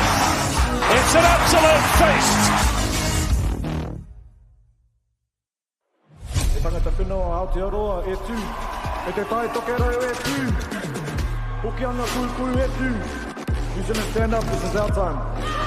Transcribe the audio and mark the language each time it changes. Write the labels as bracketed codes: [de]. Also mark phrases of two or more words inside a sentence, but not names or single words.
[en] It's an absolute feast! [mi] Tangata whenua Aotearoa e tū, e te tai tokerau e tū, hoki anga kūkū e tū. [en] New Zealand stand up, this is our time.